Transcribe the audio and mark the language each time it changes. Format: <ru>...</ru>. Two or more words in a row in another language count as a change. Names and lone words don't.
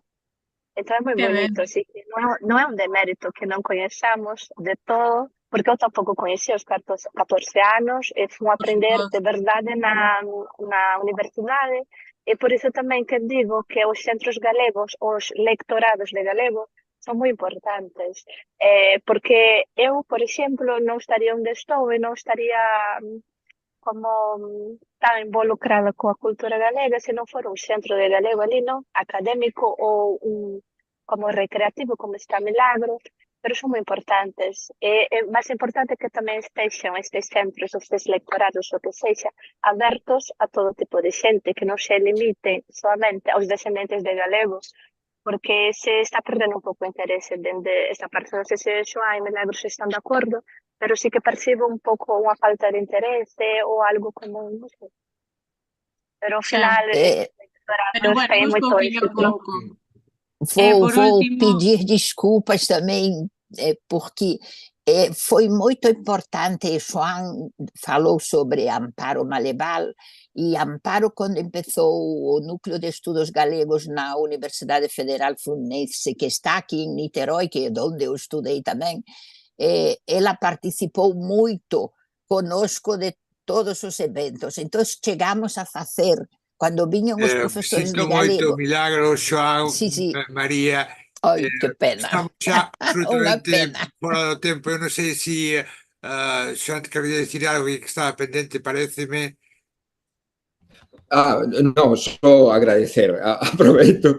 <pt>Então, é muito bonito, assim, não é um demérito que não conheçamos de todo, porque eu tampouco conhecia aos 14 anos e fui aprender de verdade na universidade e por isso também que digo que os centros galegos, os lectorados de galego são muito importantes, porque eu, por exemplo, não estaria onde estou e não estaria tan involucrada</pt> <gl>coa cultura galega se non fora un centro de galego ali, non? Académico ou como recreativo, como está Milagros, pero son moi importantes. É máis importante que tamén estexan estes centros, estes lectorados, o que sexa, abertos a todo tipo de xente, que non se limite solamente aos descendentes de galegos, porque se está perdendo un pouco o interese dende esta parte. Non sei se Xoán e Milagros están de acordo, pero sí que percibo un pouco unha falta de interese ou algo como, non sei. Pero ao final, Pero bueno, ten busco moito opinión éxito. pouco.</gl> <pt>Vou Por último, pedir desculpas também, porque foi muito importante. João falou sobre Amparo Malebal, e Amparo, quando começou o Núcleo de Estudos Galegos na Universidade Federal Fluminense, que está aqui em Niterói, que é onde eu estudei também, ela participou muito conosco de todos os eventos. Então, chegamos a fazer, quando vinham os professores de</pt> <gl>Sinto moito,</gl> <pt>galego.</pt> <gl>Milagros, Xoán, Sí, sí. María. Ai, que pena. Estamos xa Unha absolutamente pena. fora do tempo. Eu non sei se Xoán te quería dicir algo que estaba pendente, pareceme. No, só agradecer, aproveito.</gl>